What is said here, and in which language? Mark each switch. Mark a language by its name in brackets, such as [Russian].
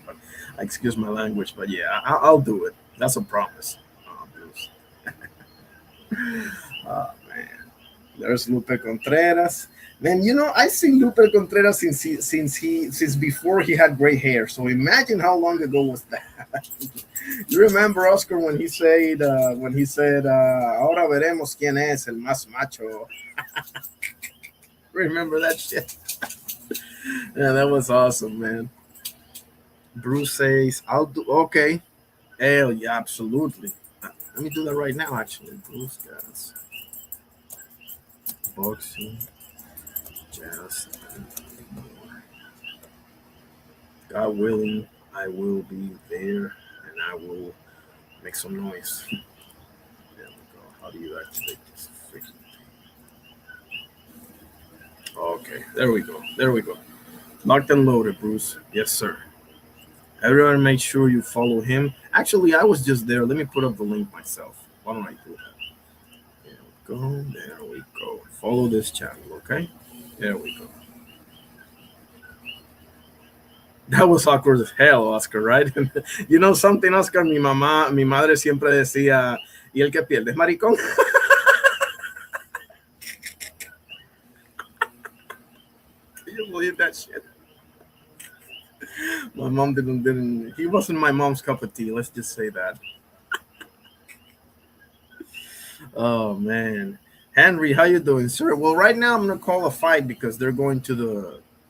[English] But excuse my language, but yeah, I'll do it. That's a promise, Bruce. Oh man, there's Lupe Contreras. Man, I seen Lupe Contreras since before he had gray hair. So imagine how long ago was that. You remember, Oscar, when he said, [Spanish] "Ahora veremos quién es el más macho." [English] Remember that shit? Yeah, that was awesome, man. Bruce says, "I'll do." Okay. Hell yeah, absolutely. Let me do that right now, actually. Bruce, guys. Boxing. Jazz, and more. God willing, I will be there and I will make some noise. There we go. How do you activate this freaking thing? Okay, there we go. Locked and loaded, Bruce. Yes, sir. Everyone, make sure you follow him. Actually, I was just there. Let me put up the link myself. Why don't I do that? There we go. Follow this channel, okay? There we go. That was awkward as hell, Oscar, right? You know something, Oscar? [Spanish] Mi madre siempre decía, ¿y el que pierde es maricón? [English] Can you believe that shit? My mom didn't. He wasn't my mom's cup of tea. Let's just say that. Oh man, Henry, how you doing, sir? Well, right now I'm gonna call a fight because they're going to the.